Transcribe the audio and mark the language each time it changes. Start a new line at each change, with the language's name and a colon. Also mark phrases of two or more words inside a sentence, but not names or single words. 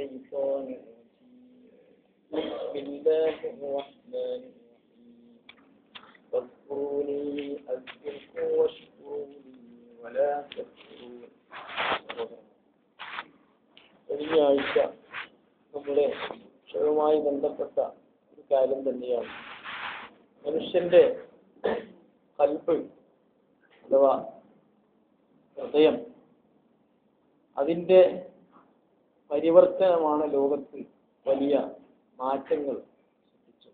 Arabic: الشيطان الرجيم بسم الله الرحمن الرحيم فاذكروني أذكركم واشكروا لي ولا تكفرون.
Malayalam: കഴിഞ്ഞ ആഴ്ച നമ്മുടെ ക്ഷയവുമായി ബന്ധപ്പെട്ട ഒരു കാര്യം തന്നെയാണ് മനുഷ്യന്റെ കൽബ് അഥവാ ഹൃദയം. അതിൻ്റെ പരിവർത്തനമാണ് ലോകത്ത് വലിയ മാറ്റങ്ങൾ സൃഷ്ടിച്ചത്.